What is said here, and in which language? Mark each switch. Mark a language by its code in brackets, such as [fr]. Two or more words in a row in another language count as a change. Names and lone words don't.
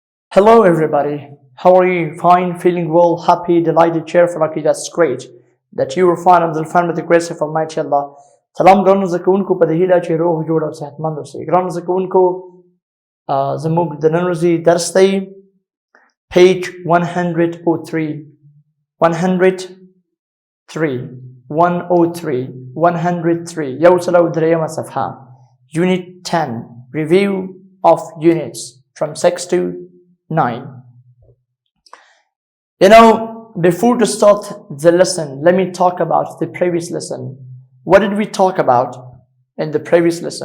[en] Hello everybody, how are you? Fine, feeling well, happy, delighted, cheerful, okay, that's great. That you are fine and will find with the grace of Almighty Allah. [ps] سلام ګرانو زده کوونکو په دې هیله چې روغ جوړ او صحتمند اوسئ. ګرانو زده کوونکو زموږ د نن ورځې درس دی page 103 یو سل او دریمه صفحه [en] unit 10 review of units from 6 to 9. You know, before to start the lesson, let me talk about the previous lesson. What did we talk about in the previous lesson?